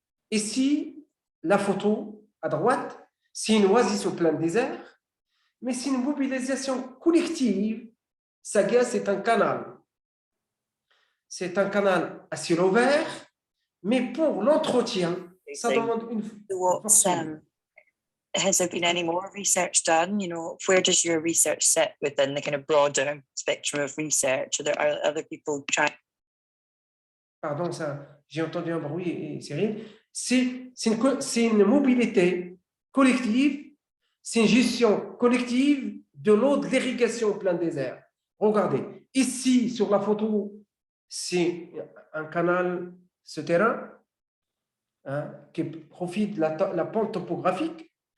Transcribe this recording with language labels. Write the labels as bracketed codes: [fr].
[fr] Ici, la photo à droite, c'est une oasis au plein désert, mais c'est une mobilisation collective. Saga, c'est un canal. C'est un canal à ciel ouvert, mais pour l'entretien, ça demande une fortune. [en] Has there been any more research done? You know, where does your research sit within the kind of broader spectrum of research? Are there other people trying? [fr] Pardon, j'ai entendu un bruit, Cyril. C'est une mobilité collective, c'est une gestion collective de l'eau de l'irrigation au plein désert. Regardez, ici sur la photo, c'est un canal souterrain qui profite de la pente topographique.